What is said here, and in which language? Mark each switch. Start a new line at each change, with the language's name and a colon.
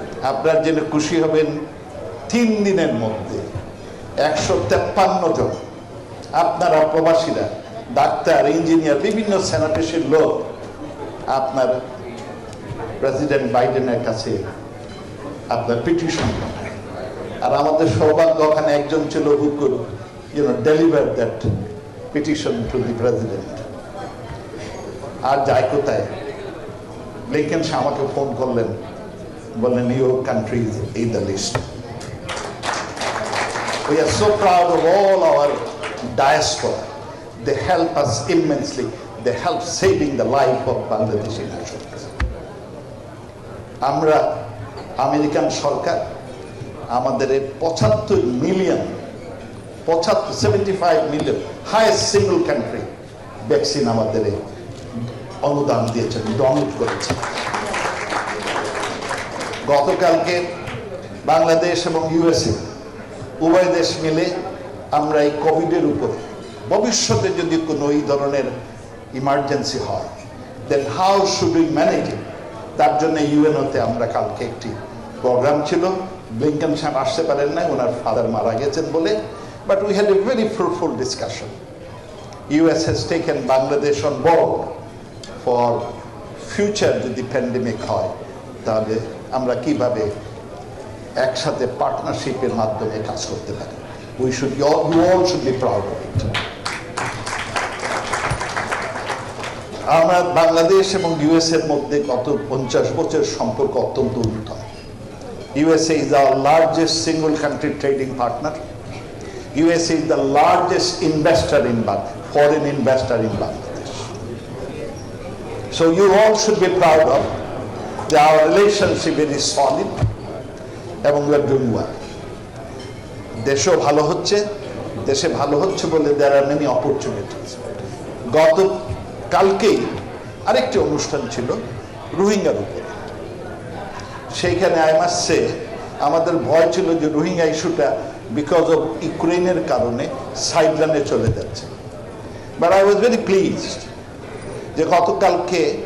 Bangla: আপনার জন্য খুশি হবেন, 3 দিনের মধ্যে 153 জন আপনারা প্রবাসীরা, ডাক্তার, ইঞ্জিনিয়ার, বিভিন্ন স্যানিটেশন লোক আপনার প্রেসিডেন্ট বাইডেনের কাছে আপনার পিটিশন পাঠায়। আর আমাদের সৌভাগ্য ওখানে একজন ছিল
English: who could deliver that petition to the president.
Bangla: আর যায় কোথায়, ব্লিংকেন আমাকে ফোন করলেন, বললেন
English: your country is in the list. We are so proud of all our diaspora. They help us immensely. They help saving the life of Bangladeshi nationals.
Bangla: আমরা American সরকার আমাদের 75 million 75 million highest single country vaccine আমাদের অনুদান দিয়েছেন, donate করেছেন। গতকালকে বাংলাদেশ এবং USA উভয় দেশ মিলে আমরা এই কোভিডের উপরে ভবিষ্যতে যদি কোনো এই ধরনের ইমার্জেন্সি হয়,
English: then how should we manage it,
Bangla: তার জন্য ইউএনওতে আমরা কালকে একটি প্রোগ্রাম ছিল। ব্লিংকেন সাহেব আসতে পারেন না, ওনার ফাদার মারা গেছেন বলে,
English: But we had a very fruitful discussion. US has taken Bangladesh on board for future,
Bangla: যদি প্যান্ডেমিক হয় তাহলে আমরা কিভাবে একসাথে পার্টনারশিপের মাধ্যমে কাজ করতে পারি।
English: We should, you all should be proud of it.
Bangla: আমরা বাংলাদেশ এবং ইউএস এর মধ্যে গত 50 বছরের সম্পর্ক অত্যন্ত উন্নত।
English: USA is our largest single country trading partner. USA is the largest investor in Bangladesh, foreign investor in Bangladesh. So you all should be proud of that our relationship is solid এবং we are doing well.
Bangla: দেশও ভালো হচ্ছে, দেশে ভালো হচ্ছে বলে
English: there are many opportunities.
Bangla: গত কালকেই আরেকটি অনুষ্ঠান ছিল রোহিঙ্গার উপরে। সেইখানে
English: I must say
Bangla: আমাদের ভয় ছিল যে রোহিঙ্গা ইস্যুটা বিকজ অফ ইউক্রেনের কারণে সাইডলাইনে চলে যাচ্ছে,
English: but I was very pleased
Bangla: যে গতকালকে